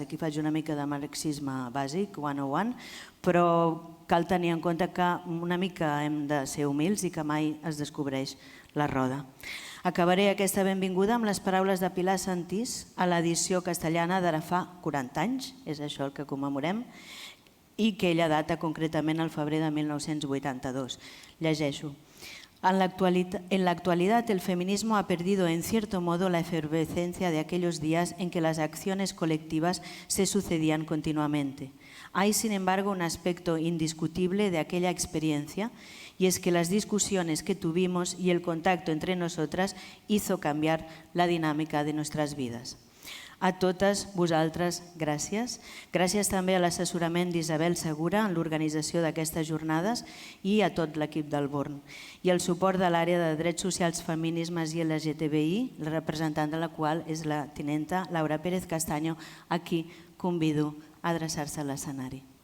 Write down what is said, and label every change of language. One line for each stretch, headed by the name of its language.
Catalan: Aquí faig una mica de marxisme bàsic, 101, però cal tenir en compte que una mica hem de ser humils i que mai es descobreix la roda. Acabaré aquesta benvinguda amb les paraules de Pilar Santís a l'edició castellana d'ara fa 40 anys, és això el que commemorem, i que ella data concretament al febrer de 1982. Llegeixo.
Spanish: En la actualidad, el feminismo ha perdido en cierto modo la efervescencia de aquellos días en que las acciones colectivas se sucedían continuamente. Hay, sin embargo, un aspecto indiscutible de aquella experiencia y es que las discusiones que tuvimos y el contacto entre nosotras hizo cambiar la dinámica de nuestras vidas.
Catalan: A totes vosaltres, gràcies. Gràcies també a l'assessorament d'Isabel Segura en l'organització d'aquestes jornades i a tot l'equip del Born. I el suport de l'àrea de Drets Socials, Feminismes i LGTBI, la representant de la qual és la tinenta Laura Pérez Castaño, a qui convido a adreçar-se a l'escenari.